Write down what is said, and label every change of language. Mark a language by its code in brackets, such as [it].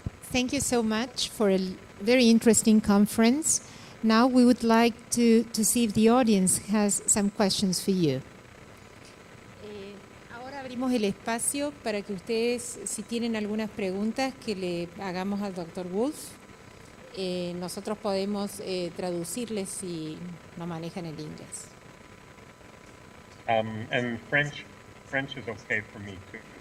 [en] Thank you so much for a very interesting conference. Now we would like to see if the audience has some questions for you. [es] Ahora abrimos el espacio para que ustedes, si tienen algunas preguntas, que le hagamos al Dr. Wolfe. Nosotros podemos traducirles si no manejan el inglés. [en] And French is okay for me too.